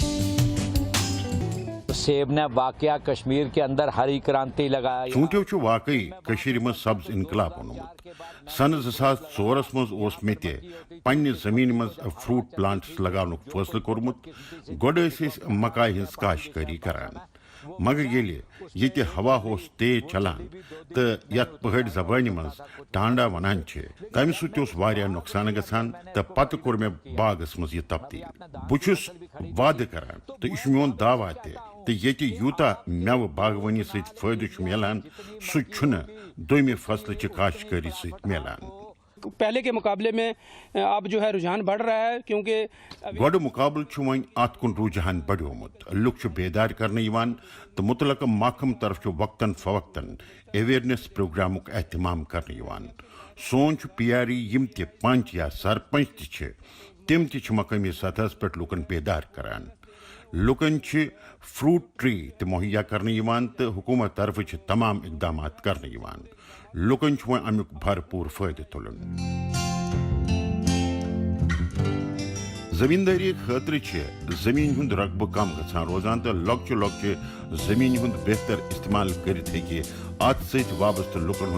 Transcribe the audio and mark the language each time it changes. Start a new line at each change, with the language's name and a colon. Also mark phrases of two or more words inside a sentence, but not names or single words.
Urdu: سیب نے واقعہ کشمیر کے اندر ہری کرانتی لگایا
Kashmiri: ژوٗنٛٹھیو واقعی کشیر من سبز انقلاب اونمت سن 2004 مز مے تہ پنہ زمین مز
English: fruit plants
Kashmiri: لگاونک فیصلہ کورمت گوڑ مکائی ہز کاشتکاری کران مگر ییٚتہِ ہوا اوس تیز چلان تو یتھ پہاڑی زبان مز ٹانڈا ونان تمہ سۭتۍ واریاہ نقصان گژھان تو پتہ کور مے باغس مز یہ تبدیل بہٕ وعدٕ کران تو یہ میون دعویٰ تہ تو ییٚتہِ یوٗتاہ میوٕ باغوانی سۭتۍ فٲیدٕ چھُ میلان سُہ چھُنہٕ دوٚیمہِ فصلٕچہِ کاشتکاری سۭتۍ میلان
Urdu: پہلے کے مقابلے میں اب جو ہے رجحان بڑھ رہا ہے کیونکہ
Kashmiri: گوڑ مقابل وۄنۍ ات کُن رجحان بڑیومت لُکھ بیدار کرنہٕ یِوان تو متعلقہ محکمہ طرف وقتاً فوقتاً اویئرنیس پروگرامک اہتمام کرنہٕ یِوان سون پی آر ای یم تہِ پنچ یا سرپنچ تہِ تم تہِ مقامی سطحس پہ لُکن بیدار کران لُکن
English: fruit tree
Kashmiri: تہِ مہیا کرنہٕ یِوان تو حکومت طرف تمام اقدامات کرنہٕ یِوان لُکن وۄنۍ امیُک بھرپور فٲیدٕ تُلُن زمینداری خاطر زمین ہند رقبہ کم گژھان روزان تو لۄکچہِ لۄکچہِ زمین ہند بہتر استعمال کرت ہیٚکہِ ات سۭتۍ وابستہ لُکن